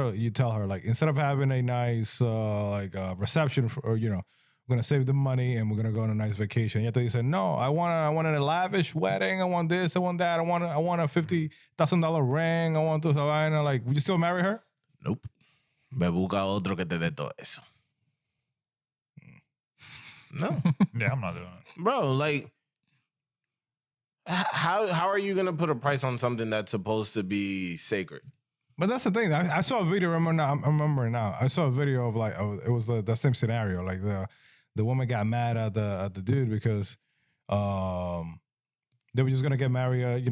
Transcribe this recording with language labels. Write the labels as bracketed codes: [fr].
[en] You tell her, like, instead of having a nice reception we're gonna save the money and we're gonna go on a nice vacation. Yet they said, no, I want a lavish wedding. I want this. I want that. I want a $50,000 ring. I want this. Like, would you still marry her? Nope. [es] Me busca otro que te dé todo eso. [en] No. Yeah, I'm not doing it. Bro, like, how are you going to put a price on something that's supposed to be sacred? But that's the thing. I saw a video. I remember now. I saw a video of like, it was the same scenario. Like the woman got mad at the dude because they were just gonna get married.